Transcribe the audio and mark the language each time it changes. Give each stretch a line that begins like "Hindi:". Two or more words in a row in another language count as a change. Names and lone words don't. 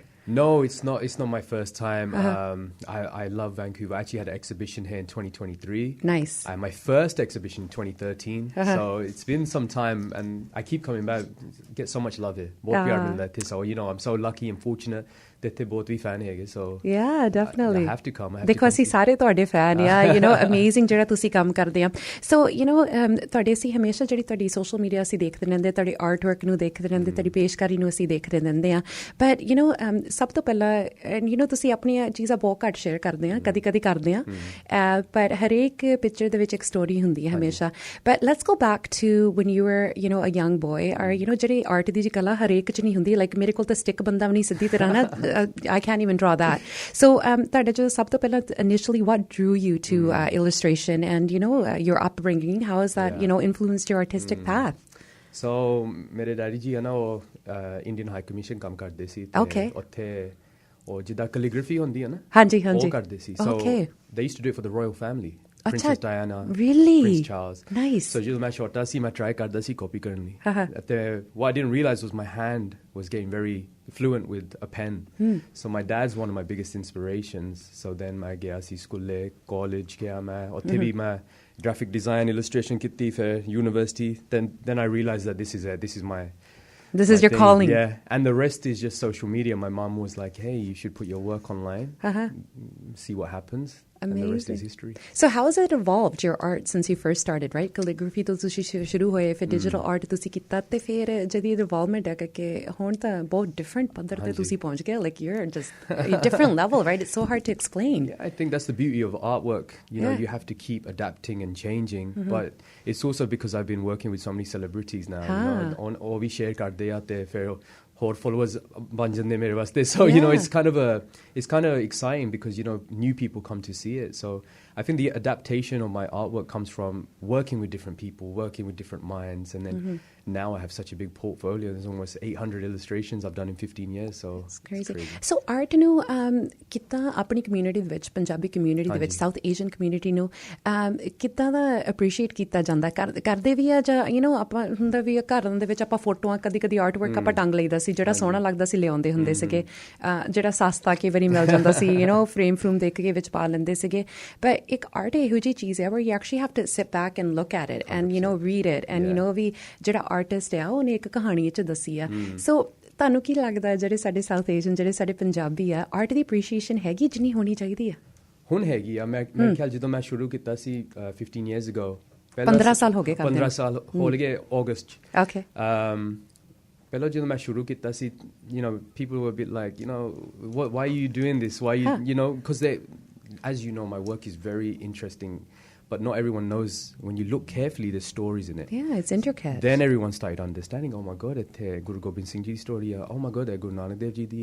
English: No, it's not. It's not my first time. I love Vancouver. I actually had an exhibition here in 2023. Nice. My first exhibition in 2013. So it's been some time, and I keep coming back. Get so much love here. So I'm so lucky and fortunate that they both be fan here. So yeah, definitely. I have to come.
Punjabi: Because ਅਸੀਂ ਸਾਰੇ ਤੁਹਾਡੇ fan ਆ, amazing ਜਿਹੜਾ ਤੁਸੀਂ ਕੰਮ ਕਰਦੇ ਆ. So ਤੁਹਾਡੇ ਅਸੀਂ ਹਮੇਸ਼ਾ ਜਿਹੜੀ ਤੁਹਾਡੀ
English: social media
Punjabi: ਅਸੀਂ ਦੇਖਦੇ ਰਹਿੰਦੇ, ਤੁਹਾਡੇ artwork ਨੂੰ ਦੇਖਦੇ ਰਹਿੰਦੇ, ਤੁਹਾਡੀ ਪੇਸ਼ਕਾਰੀ ਨੂੰ ਅਸੀਂ ਦੇਖਦੇ ਰਹਿੰਦੇ ਆ. But ਸਭ ਤੋਂ ਪਹਿਲਾਂ and ਤੁਸੀਂ ਆਪਣੀਆਂ ਚੀਜ਼ਾਂ ਬਹੁਤ ਘੱਟ ਸ਼ੇਅਰ ਕਰਦੇ ਆ, ਕਦੀ ਕਰਦੇ ਆ. But ਹਰੇਕ picture ਦੇ ਵਿੱਚ ਇੱਕ story ਹੁੰਦੀ ਹੈ ਹਮੇਸ਼ਾ.
English: But let's go back to when you were a young boy, or
Punjabi: ਜਿਹੜੀ art ਦੀ ਜੀ ਕਲਾ ਹਰੇਕ ਚ ਨਹੀਂ ਹੁੰਦੀ. Like ਮੇਰੇ ਕੋਲ ਤਾਂ stick ਬੰਦਾ ਵੀ ਨਹੀਂ ਸਿੱਧੀ ਤਰ੍ਹਾਂ ਨਾ.
English: I can't even draw that. So, initially, what drew you to illustration and, your upbringing? How has that, influenced your artistic path?
Punjabi: So, mere daddy ji Indian High Commission kam karde si.
English: Okay.
Punjabi: ਓਥੇ ਔਰ ਜਿਹੜਾ calligraphy ਹੁੰਦੀ ਹੈ ਨਾ? Hanji. ਓਹ ਕਰਦੇ ਸੀ.
English: So, they used to do it for the royal family. Princess Diana, really? Prince Charles. Nice.
Punjabi: So ਜਦੋਂ ਮੈਂ ਛੋਟਾ ਸੀ ਮੈਂ try ਕਰਦਾ ਸੀ copy ਕਰਨ ਲਈ.
English: What I didn't realize was my hand was getting very fluent with a pen. So my dad's one of my biggest inspirations.
Punjabi: So then ਮੈਂ ਗਿਆ ਸੀ ਸਕੂਲੇ, college ਗਿਆ ਮੈਂ, ਉੱਥੇ ਵੀ ਮੈਂ
English: graphic design,
Punjabi: illustration ਕੀਤੀ, ਫਿਰ university.
English: Then I realized that this is it. This is your thing. calling. Yeah, and the rest is just social media. My mom was like, hey, you should put your work online, see what happens. Amazing. And the rest is history. So how has it evolved, your art, since you first started, right?
Punjabi: Calligraphy to ਤੁਸੀਂ ਸ਼ੁਰੂ ਹੋਏ, ਫਿਰ
English: digital art
Punjabi: ਤੁਸੀਂ ਕੀਤਾ, ਤੇ ਫਿਰ ਜਿਹੜੀ development ਹੈ ਕਿ ਹੁਣ ਤਾਂ ਬਹੁਤ different ਪੱਧਰ ਤੇ ਤੁਸੀਂ ਪਹੁੰਚ ਗਏ.
English: Like you're just a different level, right? It's so hard to explain. Yeah, I think that's the beauty of artwork. You have to keep adapting and changing. But it's also because I've been working with so many celebrities now. Or we share
Punjabi: ਕਰਦੇ ਆ ਤੇ ਫਿਰ ਹੋਰ followers ਬਣ ਜਾਂਦੇ ਮੇਰੇ ਵਾਸਤੇ.
English: So it's kind of exciting because new people come to see it. So I think the adaptation of my artwork comes from working with different people, working with different minds, and then now I have such a big portfolio. There's almost 800 illustrations I've done in 15 years. So it's crazy. So art
Punjabi: ਨੂੰ ਕਿੱਦਾਂ ਆਪਣੀ community ਦੇ ਵਿੱਚ, ਪੰਜਾਬੀ community ਦੇ ਵਿੱਚ,
English: South Asian community
Punjabi: ਨੂੰ ਕਿੱਦਾਂ ਦਾ appreciate ਕੀਤਾ ਜਾਂਦਾ? ਕਰਦੇ ਵੀ ਆ ਜਾਂ ਆਪਾਂ ਹੁੰਦਾ ਵੀ ਘਰਾਂ ਦੇ ਵਿੱਚ ਆਪਾਂ ਫੋਟੋਆਂ ਕਦੀ artwork ਆਪਾਂ ਟੰਗ ਲਈਦਾ ਸੀ, ਜਿਹੜਾ ਸੋਹਣਾ ਲੱਗਦਾ ਸੀ ਲਿਆਉਂਦੇ ਹੁੰਦੇ ਸੀਗੇ, ਜਿਹੜਾ ਸਸਤਾ ਕਈ ਵਾਰੀ ਮਿਲ ਜਾਂਦਾ ਸੀ, frame ਦੇਖ ਕੇ ਵਿੱਚ ਪਾ ਲੈਂਦੇ ਸੀਗੇ. But ਇੱਕ art ਇਹੋ ਜਿਹੀ ਚੀਜ਼ ਹੈ
English: where you actually have to sit back and look at it and read it and
Punjabi: ਵੀ ਜਿਹੜਾ ਆਰਟਿਸਟ ਆ ਉਹਨੇ ਇੱਕ ਕਹਾਣੀ 'ਚ ਦੱਸੀ ਆ. ਸੋ ਤੁਹਾਨੂੰ ਕੀ ਲੱਗਦਾ ਜਿਹੜੇ ਸਾਡੇ ਸਾਊਥ ਏਸ਼ੀਅਨ, ਜਿਹੜੇ ਸਾਡੇ ਪੰਜਾਬੀ ਆ, ਆਰਟ ਦੀ ਅਪਰੀਸ਼ੀਏਸ਼ਨ ਹੈਗੀ ਜਿੰਨੀ ਹੋਣੀ ਚਾਹੀਦੀ ਆ? ਹੁਣ ਹੈਗੀ ਆ. ਮੈਂ ਖਿਆਲ ਜਦੋਂ ਮੈਂ ਸ਼ੁਰੂ ਕੀਤਾ ਸੀ 15
English: years ago,
Punjabi: 15 ਸਾਲ ਹੋ ਗਏ 15 ਸਾਲ ਹੋ ਗਏ ਅਗਸਤ 'ਚ.
English: Okay.
Punjabi: ਪਹਿਲਾਂ ਜਦੋਂ ਮੈਂ ਸ਼ੁਰੂ ਕੀਤਾ ਸੀ,
English: people were a bit like, why are you doing this? Why because as you know, my work is very interesting, but not everyone knows. When you look carefully, there's stories in it. Yeah, it's intricate. Then everyone started understanding, oh my God, it's Guru Gobind Singh Ji's story. Oh my God, it's Guru Nanak Dev Ji di.